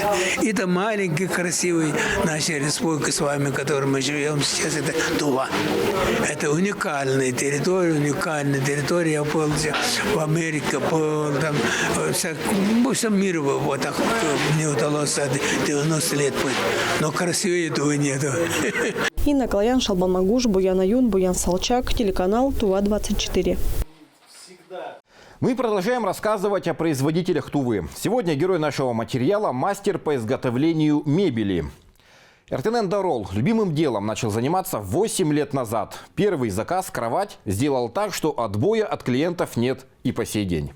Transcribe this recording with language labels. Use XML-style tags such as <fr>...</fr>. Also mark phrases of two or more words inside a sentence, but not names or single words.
<ru>И это маленький, красивый наша республика с вами, в которой мы живем сейчас, это Тува. Это уникальная территория. Я был в Америке, там, во всем мире вот так мне удалось 90 лет быть. Но красивее этого нету. Инна Клоян, Шалбан Магуш, Буян Аюн, Буян Салчак, телеканал Тува-24. Мы продолжаем рассказывать о производителях Тувы. Сегодня герой нашего материала – мастер по изготовлению мебели. Эртенен Дарол любимым делом начал заниматься 8 лет назад. Первый заказ – кровать – сделал так, что отбоя от клиентов нет и по сей день.</ru>